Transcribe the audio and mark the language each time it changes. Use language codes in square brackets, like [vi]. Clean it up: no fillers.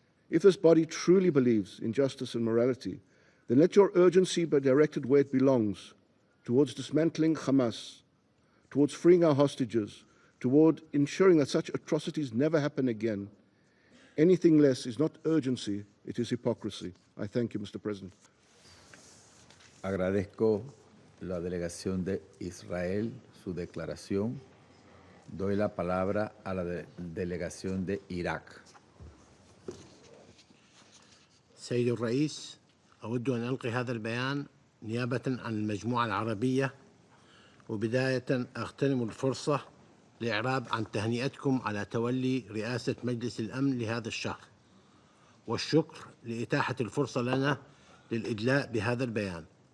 [en] If this body truly believes in justice and morality, then let your urgency be directed where it belongs, towards dismantling Hamas, towards freeing our hostages, toward ensuring that such atrocities never happen again. Anything less is not urgency, it is hypocrisy. I thank you, Mr. President. [es] Agradezco la delegación de Israel su declaración. Doy la palabra a la delegación de Irak. [ar] سيد الرئيس، أود أن ألقي هذا البيان نيابة عن المجموعة العربية، وبداية أغتنم الفرصة لإعراب عن تهنئتكم على تولي رئاسة مجلس الأمن لهذا الشهر، والشكر لإتاحة الفرصة لنا للإدلاء بهذا البيان.